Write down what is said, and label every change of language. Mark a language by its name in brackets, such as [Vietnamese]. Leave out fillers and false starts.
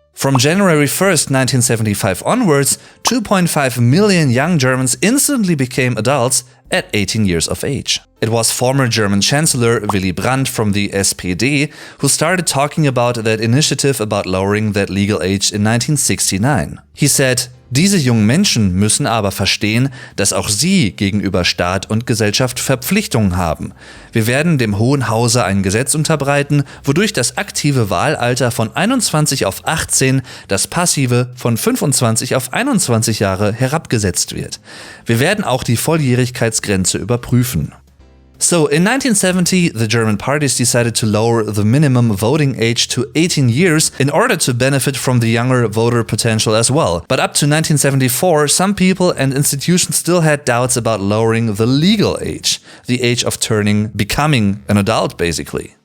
[English] From January 1st, 1975 onwards, 2.5 million young Germans instantly became adults at 18 years of age. It was former German Chancellor Willy Brandt from the SPD who started talking about that initiative about lowering that legal age in 1969. He said, [German] diese jungen Menschen müssen aber verstehen, dass auch sie gegenüber Staat und Gesellschaft Verpflichtungen haben. Wir werden dem Hohen Hause ein Gesetz unterbreiten, wodurch das aktive Wahlalter von 21 auf 18, das passive von 25 auf 21 Jahre herabgesetzt wird. Wir werden auch die Volljährigkeitsgrenze überprüfen. [English] So, in 1970, the German parties decided to lower the minimum voting age to 18 years in order to benefit from the younger voter potential as well. But up to 1974, some people and institutions still had doubts about lowering the legal age, the age of becoming an adult basically.